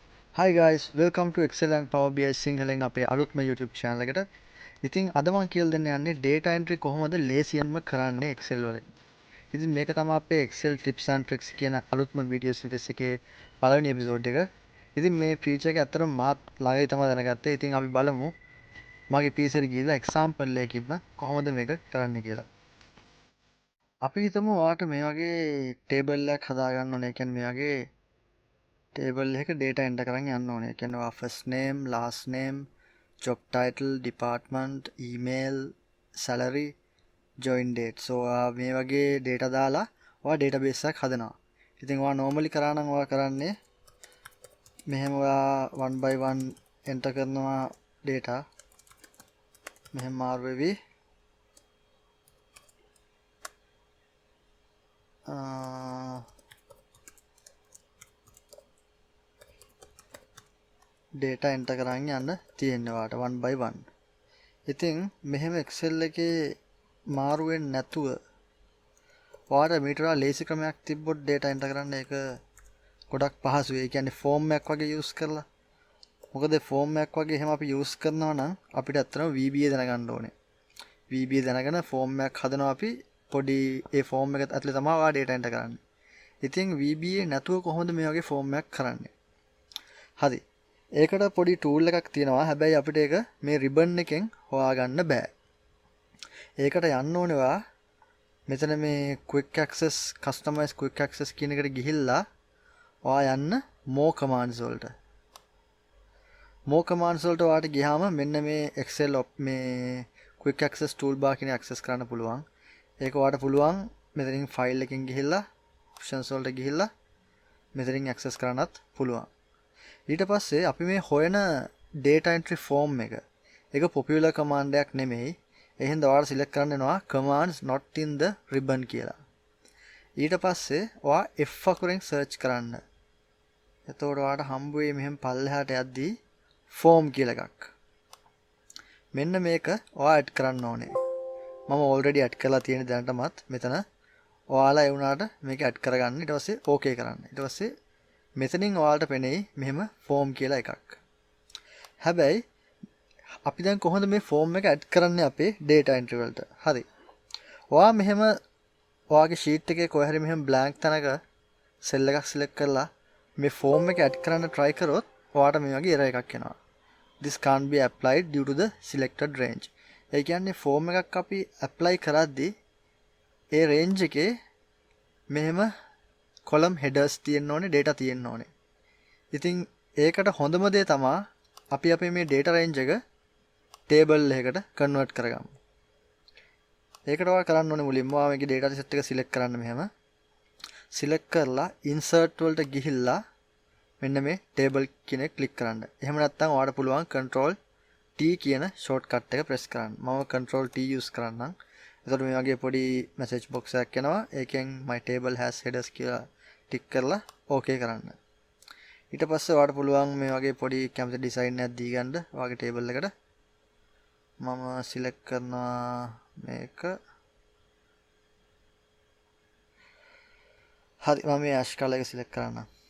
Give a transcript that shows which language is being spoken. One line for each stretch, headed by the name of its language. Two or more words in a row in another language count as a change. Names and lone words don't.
English: Hi guys, welcome to Excel and Power BI
Sinhala: සිංහලෙන් අපේ අලුත්ම YouTube channel එකට. ඉතින් අද මම කියලා දෙන්න යන්නේ
English: data entry
Sinhala: කොහොමද ලේසියෙන්ම කරන්නේ Excel වලින්. ඉතින් මේක තමයි අපේ
English: Excel tips and tricks
Sinhala: කියන අලුත්ම
English: video series
Sinhala: එකේ පළවෙනි episode එක. ඉතින් මේ feature එක ඇත්තටම මාත් ළඟදී තමයි දැනගත්තේ. ඉතින් අපි බලමු මගේ PC එකට ගිහලා example එකකින්ම කොහොමද මේක කරන්නේ කියලා. අපි හිතමු ඔයාලට මේ වගේ table එකක් හදාගන්න ඕනේ. ඒ කියන්නේ මේ වගේ table එක
English: data enter
Sinhala: කරන් යන්න ඕනේ. ඒ කියන්නේ ඔයා
English: first name, last name, job title, department, email, salary, join date.
Sinhala: So මේ වගේ data දාලා ඔයා database එකක් හදනවා. ඉතින් ඔයා normally කරා නම් ඔයා කරන්නේ මෙහෙම ඔයා
English: one by one enter
Sinhala: කරනවා data. මෙහෙම මාරු වෙවි.
English: data enter
Sinhala: කරන් යන්න තියෙනවා වාට
English: one by one.
Sinhala: ඉතින් මෙහෙම Excel එකේ මාරු වෙන්නේ නැතුව ඔයාලට මීට වඩා ලේසි ක්‍රමයක් තිබ්බොත්
English: data enter
Sinhala: කරන්න ඒක ගොඩක් පහසුයි. ඒ කියන්නේ form එකක් වගේ use කරලා. මොකද form එකක් වගේ එහෙම අපි use කරනවා නම් අපිට ඇත්තටම VBA දැනගන්න ඕනේ. VBA දැනගෙන form එකක් හදනවා අපි පොඩි ඒ form එක ඇතුලේ තමයි ඔයා
English: data enter
Sinhala: කරන්නේ. ඉතින් VBA නැතුව කොහොමද මේ වගේ form එකක් කරන්නේ? හරි. ඒකට පොඩි tool එකක් තියෙනවා. හැබැයි අපිට ඒක මේ ribbon එකෙන් හොයාගන්න බෑ. ඒකට යන්න ඕනේ ඔයා මෙතන මේ
English: quick access customize quick access
Sinhala: කියන එකට ගිහිල්ලා ඔයා යන්න
English: more commands
Sinhala: වලට.
English: more commands
Sinhala: වලට ඔයාට ගියාම මෙන්න මේ Excel මේ
English: quick access toolbar
Sinhala: කියන access කරන්න පුළුවන්. ඒක ඔයාට පුළුවන් මෙතනින් file එකකින් ගිහිල්ලා options වලට ගිහිල්ලා මෙතනින් access කරන්නත් පුළුවන්. ඊට පස්සේ අපි මේ හොයන
English: data entry form
Sinhala: එක ඒක
English: popular command
Sinhala: එකක් නෙමෙයි. එහෙනම් ඔයාලා select කරන්න වෙනවා
English: commands not in the ribbon
Sinhala: කියලා. ඊට පස්සේ ඔයා F අකුරෙන් search කරන්න. එතකොට ඔයාලට හම්බ වෙයි මෙහෙම පල්ලෙහාට යද්දී form කියලා එකක්. මෙන්න මේක ඔයා add කරන්න ඕනේ. මම
English: already add
Sinhala: කරලා තියෙන දැනටමත් මෙතන ඔයාලා ඒ වුණාට මේක add කරගන්න. ඊට පස්සේ okay කරන්න. ඊට පස්සේ මෙතනින් ඔයාලට පෙනෙයි මෙහෙම form කියලා එකක්. හැබැයි අපි දැන් කොහොමද මේ form එක add කරන්නේ අපේ
English: data entry
Sinhala: වලට? හරි. ඔයා මෙහෙම ඔයාගේ sheet එකේ කොහේ හරි මෙහෙම blank තැනක cell එකක් select කරලා මේ form එක add කරන්න try කරොත් ඔයාට මේ වගේ error එකක් එනවා.
English: This can't be applied due to the selected range.
Sinhala: ඒ කියන්නේ form එකක් අපි apply කරද්දී ඒ range එකේ මෙහෙම
English: column headers
Sinhala: තියෙන්න ඕනේ, data තියෙන්න ඕනේ. ඉතින් ඒකට හොඳම දේ තමයි අපි අපේ මේ
English: data range
Sinhala: එක table එකකට convert කරගමු. ඒකට ඔයා කරන්න ඕනේ මුලින්ම ඔයා මේකේ
English: data set
Sinhala: එක select කරන්න මෙහෙම. select කරලා insert වලට ගිහිල්ලා මෙන්න මේ table කියන එක click කරන්න. එහෙම නැත්නම් ඔයාලට පුළුවන්
English: control T
Sinhala: කියන shortcut එක press කරන්න. මම
English: control T use
Sinhala: කරන්නම්. එතකොට මේ වගේ පොඩි message box එකක් එනවා. ඒකෙන්
English: my table has headers
Sinhala: කියලා ටික් කරලා okay කරන්න. ඊට පස්සේ ඔයාලට පුළුවන් මේ වගේ පොඩි කැමති design එකක් දී ගන්න ඔයාගේ table එකට. මම select කරනවා මේක. හරි මම මේ
English: ash color
Sinhala: එක select කරනවා.